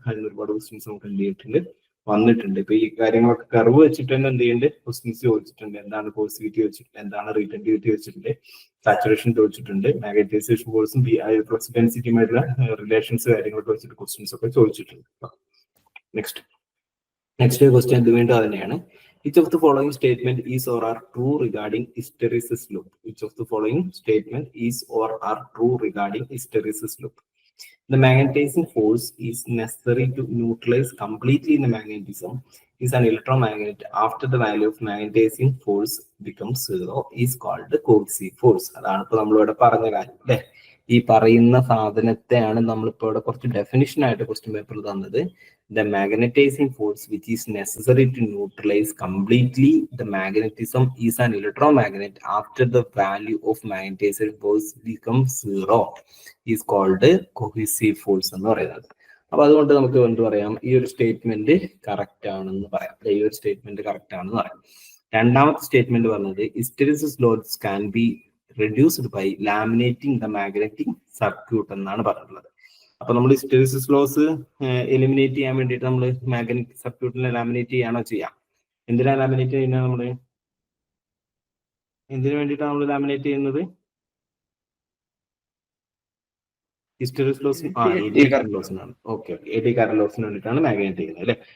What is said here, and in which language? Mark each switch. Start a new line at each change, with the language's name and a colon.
Malayalam: അതിന് ഒരുപാട് ക്വസ്റ്റ്യൻസ് നമുക്ക് എന്ത് ചെയ്തിട്ടുണ്ട്? വന്നിട്ടുണ്ട്. ഇപ്പൊ ഈ കാര്യങ്ങളൊക്കെ കർവ് വെച്ചിട്ട് തന്നെ എന്ത് ചെയ്യുന്നുണ്ട്? ക്വസ്റ്റ്യൻസ് ചോദിച്ചിട്ടുണ്ട്. എന്താണ് കോഴ്സിവിറ്റി വെച്ചിട്ടുണ്ട്, എന്താണ് റീറ്റൻറ്റിവിറ്റി വെച്ചിട്ടുണ്ട്, സാച്ചുറേഷൻ ചോദിച്ചിട്ടുണ്ട്, മാഗ്നറ്റൈസേഷൻ ഫോഴ്സും ഫ്ലക്സ് ഡെൻസിറ്റിയുമായിട്ടുള്ള റിലേഷൻസ് കാര്യങ്ങളൊക്കെ വെച്ചിട്ട് ക്വസ്റ്റ്യൻസ് ഒക്കെ ചോദിച്ചിട്ടുണ്ട്. നെക്സ്റ്റ് ക്വസ്റ്റ്യൻ ഇത് വീണ്ടും തന്നെയാണ്.
English: Which of the following statement is or are true regarding hysteresis loop? Which of the following statement is or are true regarding hysteresis loop? The magnetizing force is necessary to neutralize completely the magnetism is an electromagnet after the value of magnetizing force becomes zero is called the coercive force.
Malayalam: അതാണ് ഇപ്പൊ നമ്മളിവിടെ പറഞ്ഞ കാര്യം അല്ലെ? ഈ പറയുന്ന സാധനത്തെയാണ് നമ്മളിപ്പോ ഇവിടെ കുറച്ച് ഡെഫിനിഷൻ ആയിട്ട് ക്വസ്റ്റ്യൻ പേപ്പറിൽ തന്നത്.
English: The magnetizing force which is necessary to neutralize completely the magnetism is an electromagnet after the value of magnetizing force becomes zero is called cohesive force
Malayalam: എന്ന് പറയുന്നത്. അപ്പൊ അതുകൊണ്ട് നമുക്ക് എന്ത് പറയാം? ഈ ഒരു സ്റ്റേറ്റ്മെന്റ് കറക്റ്റ് ആണെന്ന് പറയാം. ഈ ഒരു സ്റ്റേറ്റ്മെന്റ് കറക്റ്റ് ആണെന്ന് പറയാം. രണ്ടാമത്തെ സ്റ്റേറ്റ്മെന്റ് പറഞ്ഞത്
English: hysteresis loss can be reduced by laminating the magnetic circuit
Malayalam: എന്നാണ് പറഞ്ഞിട്ടുള്ളത്. അപ്പൊ നമ്മൾ ഹിസ്റ്ററിസിസ് ലോസ് എലിമിനേറ്റ് ചെയ്യാൻ വേണ്ടിയിട്ട് നമ്മൾ മാഗ്നറ്റിക് സർക്യൂട്ടിനെ ലാമിനേറ്റ് ചെയ്യാണോ ചെയ്യാം? എന്തിനാ ലാമിനേറ്റ് ചെയ്യുന്നത്? നമ്മള് എന്തിനു വേണ്ടിയിട്ടാണ് നമ്മൾ ലാമിനേറ്റ് ചെയ്യുന്നത്? Hysteresis loss AD current ലോസിനാണ്. Okay, AD current ലോസിന് വേണ്ടിയിട്ടാണ് മാഗ്നേറ്റ് ചെയ്യുന്നത് അല്ലെ?